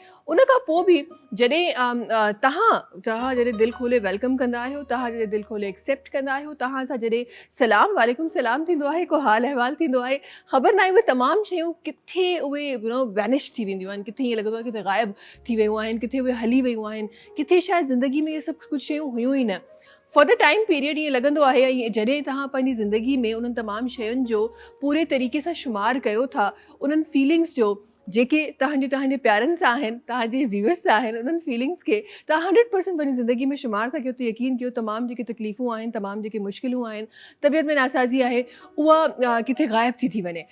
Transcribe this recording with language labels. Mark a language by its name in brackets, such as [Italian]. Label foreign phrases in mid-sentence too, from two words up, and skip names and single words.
[Sindhi] उन खां पोइ बि जॾहिं तव्हां जॾहिं दिलि खोले वेलकम कंदा आहियो तव्हां जॾहिं दिलि खोले एक्सेप्ट कंदा आहियो तव्हां सां जॾहिं [Arabic] سلام عليكم [Sindhi] सलाम थींदो आहे को हाल अहिवाल थींदो आहे ख़बर न आहे उहे तमामु शयूं किथे उहे वैनिश थी वेंदियूं आहिनि किथे ईअं लॻंदो आहे किथे ग़ाइबु थी वियूं आहिनि किथे उहे हली वियूं आहिनि किथे शायदि ज़िंदगी में इहे सभु कुझु शयूं हुयूं ई न [English] for the time period [Sindhi] ईअं लॻंदो आहे ऐं जॾहिं तव्हां पंहिंजी ज़िंदगी में उन्हनि तमामु शयुनि जो पूरे तरीक़े सां शुमारु कयो था उन्हनि फीलिंग्स जो जेके तव्हांजे प्यारनि सां आहिनि तव्हांजे व्यूअर्स सां आहिनि उन्हनि फीलिंग्स खे तव्हां 100% पंहिंजी ज़िंदगी में शुमारु था कयो त यकीन कयो तमामु जेके तकलीफ़ूं आहिनि तमामु जेके मुश्किलूं आहिनि तबियत में नासाज़ी आहे उहा किथे ग़ाइबु थी वञे।